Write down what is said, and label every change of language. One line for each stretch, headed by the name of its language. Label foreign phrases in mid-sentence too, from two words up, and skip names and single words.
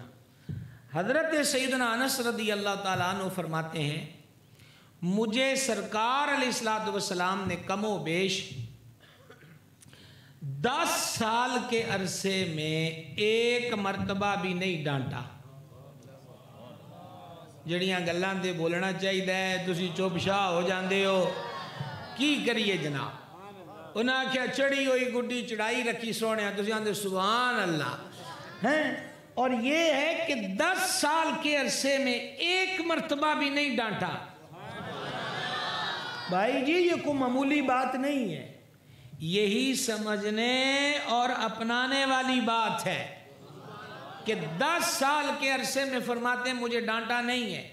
Urdu: حضرت سیدنا انس
Arabic: رضی اللہ تعالیٰ عنہ
Urdu: فرماتے ہیں مجھے سرکار
Arabic: علیہ الصلوۃ والسلام
Urdu: نے کم و بیش 10 سال کے عرصے میں ایک مرتبہ بھی نہیں ڈانٹا.
Punjabi: جڑیاں گلاں تے بولنا چاہیے تسی چپ شاہ ہو جاندے ہو، کی کریے جناب. انہاں آکھیا چڑھی ہوئی گڈی چڑھائی رکھی سونے، تسی آندے
Arabic: سبحان اللہ
Punjabi: ہیں.
Urdu: اور یہ ہے کہ 10 سال کے عرصے میں ایک مرتبہ بھی نہیں ڈانٹا. بھائی جی یہ کوئی معمولی بات نہیں ہے، یہی سمجھنے اور اپنانے والی بات ہے کہ 10 سال کے عرصے میں فرماتے ہیں مجھے ڈانٹا نہیں ہے.